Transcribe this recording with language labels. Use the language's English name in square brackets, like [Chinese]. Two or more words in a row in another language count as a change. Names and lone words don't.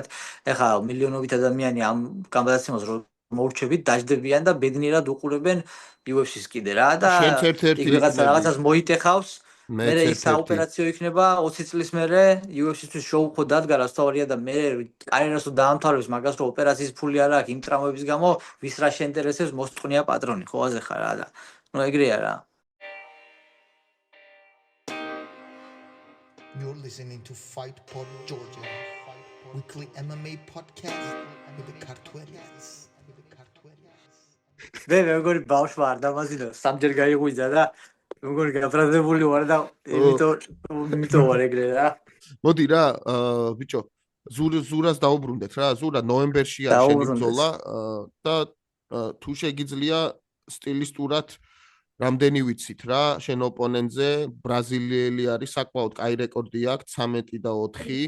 [Georgian] ეხლა მილიონობით ადამიანი ამ გამოცემას რომ მოურჩებით, დაждდებიან და ბედნიერად უყურებენ UFC-ს კიდე რა და იქ რაღაცას მოიტეხავს. მერე ის საოპერაციო იქნება 20 წლის მერე UFC-თვის შოუ ხო დადგა რა სწორია და მე კარიერას თუ დაამთავრებს მაგას რომ ოპერაციის ფული არ აქვს იმ ტრამვების გამო ვის რა შეინტერესებს მოსწყვნია პატრონი ხო აზე ხარ რა და ნუ ეგრეა რა. [English] You're listening to Fight Pod Georgia, weekly MMA podcast with the Kartvelians. [Georgian] მე მეგონი ბავშვი არ დამაზინო, სამჯერ გაიღვიძა და მეგონი გაფრაზებული ვარ და იმიტომ ვარ ეგრე რა. მოდი რა, ბიჭო, ზურას დაუბრუნდეთ რა, ზურა ნოემბერში არის შენი ბრძოლა და თუ შეგიძლია სტილისტურად რამდენი ვიცით რა, შენ ოპონენტზე ბრაზილიელი არის, საკმაოდ კაი რეკორდი აქვს, 13 და 4.